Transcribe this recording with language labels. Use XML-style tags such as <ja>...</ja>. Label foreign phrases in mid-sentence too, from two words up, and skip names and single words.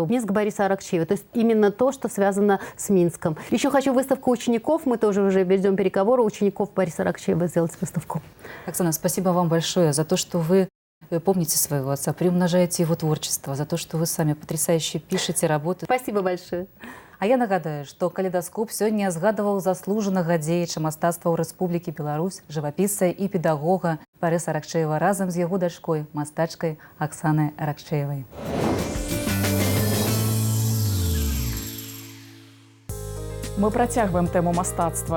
<ru>Минск Бориса Аракчеева. То есть именно то, что связано с Минском. Еще хочу выставку учеников. Мы тоже уже ведем переговоры. Учеников Бориса Аракчеева сделать выставку. Оксана, спасибо вам большое за то, что вы помните своего отца, приумножаете его творчество, за то, что вы сами потрясающе пишете работы. Спасибо большое.</ru> <be>А я нагадаю, што калейдаскоп сёння згадываў заслужанага дзеяча мастацтва ў Рэспублікі Беларусь, жывапісца і педагога Барыса Аракчеева разам з яго дачкой, мастачкай Аксанай Аракчеевай. Мы працягваем тэму мастацтва.</be>